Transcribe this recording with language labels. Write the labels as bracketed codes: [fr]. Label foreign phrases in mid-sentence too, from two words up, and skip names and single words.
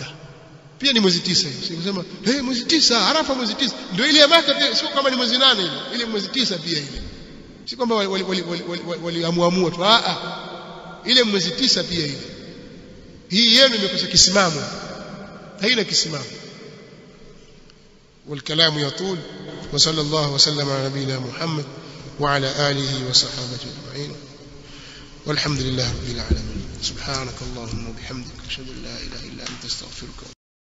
[sw] Pia ni mwezi 9 hiyo. Sio kusema mwezi 9 Arafa mwezi 9 ndio ile ya Makka pia, sio kama ni mwezi 8 ile mwezi 9 pia ile. Si kwamba waliamua tu. Ile mwezi 9 pia ile. Hii yenu imekosa kisimamo. Haina kisimamo. [ar] والكلام يطول وصلى الله وسلم على نبينا محمد وعلى آله وصحبه أجمعين والحمد لله رب العالمين. سبحانك اللهم وبحمدك أشهد أن لا إله إلا أنت أستغفرك.